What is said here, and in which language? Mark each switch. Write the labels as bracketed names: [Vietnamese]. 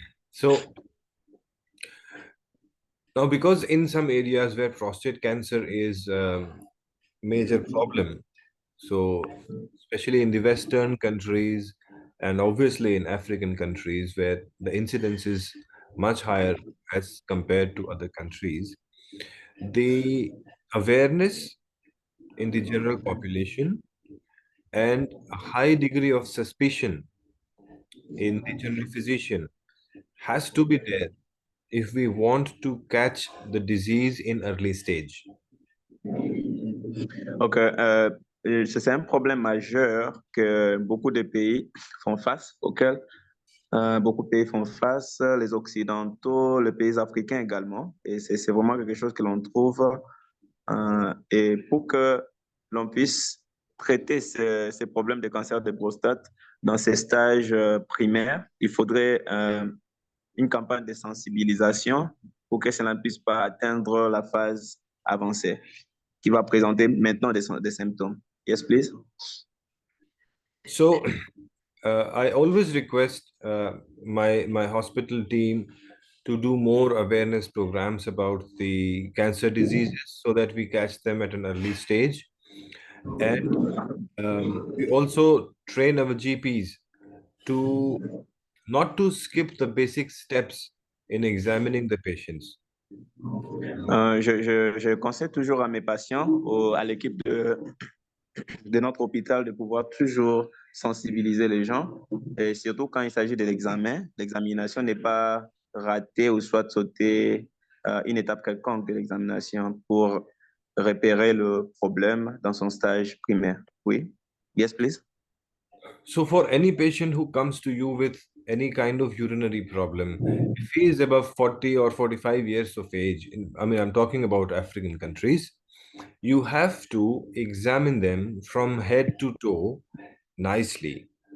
[English] So, now because in some areas where prostate cancer is a major problem, so especially in the Western countries and obviously in African countries where the incidence is much higher as compared to other countries, the awareness in the general population and a high degree of suspicion in the general physician has to be there if we want to catch the disease in early stage. [French] Ok, c'est un problème majeur que beaucoup de pays font face, auquel beaucoup de pays font face, les Occidentaux, les pays africains également. Et c'est vraiment quelque chose que l'on trouve. Et pour que l'on puisse traiter ces problèmes de cancer de prostate dans ces stages primaires, il faudrait une campagne de sensibilisation pour que cela ne puisse pas atteindre la phase avancée, qui va présenter maintenant des symptômes. [English] Yes, please. So, I always request my hospital team to do more awareness programs about the cancer diseases so that we catch them at an early stage. And we also train our GPs to not to skip the basic steps in examining the patients. [French] Je conseille toujours à mes patients, à l'équipe de notre hôpital, de pouvoir toujours sensibiliser les gens, et surtout quand il s'agit de l'examen. L'examination n'est pas ratée ou soit sauter une étape quelconque de l'examination pour repérer le problème dans son stage primaire. [English] Oui. Yes, please. So for any patient who comes to you with any kind of urinary problem, if he is above 40 or 45 years of age, I mean, I'm talking about African countries, you have to examine them from head to toe nicely.